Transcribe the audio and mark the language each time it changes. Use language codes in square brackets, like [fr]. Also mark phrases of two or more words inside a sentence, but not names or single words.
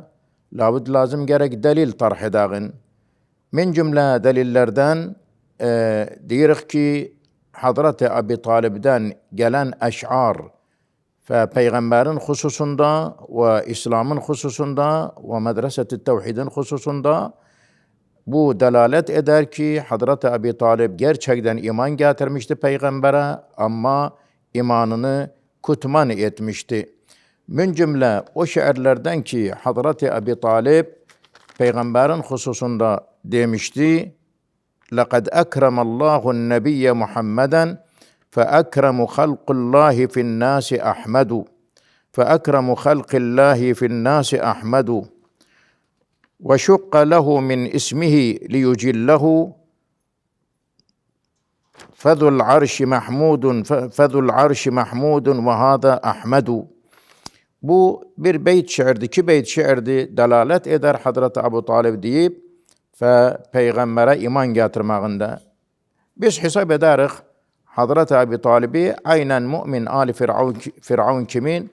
[az] Labud lazım gerek delil tarh edağın. Min cümle delillerden diyoruz ki Hazreti Abi Talib'den gelen eş'ar ve peygamberin hususunda ve İslam'ın hususunda ve medreset-i tevhidin hususunda bu delalet eder ki Hazreti Abi Talib gerçekten iman getirmişti peygambere ama imanını kutman etmişti. Min cümle o şiirlerden ki Hazreti Abi Talib peygamberin hususunda demişti: [ar] لَقَدْ أَكْرَمَ اللّٰهُ النَّبِيَّ مُحَمَّدًا فَأَكْرَمُ خَلْقُ اللّٰهِ فِي النَّاسِ أَحْمَدُ فَأَكْرَمُ خَلْقِ اللّٰهِ فِي النَّاسِ أَحْمَدُ وَشُقَّ لَهُ مِنْ اسْمِهِ لِيُجِلَّهُ فَذُو الْعَرْشِ مَحْمُودٌ وَهَذَا أَحْمَدُ. [az] Bu bir beyt şiirdi, iki beyt şiirdi, delalet eder Hazreti Abu Talib deyip ve peygambere iman getirmağında. Biz hesap ederiz Hazreti Abi Talib'i aynen mümin Ali Firavun kimin?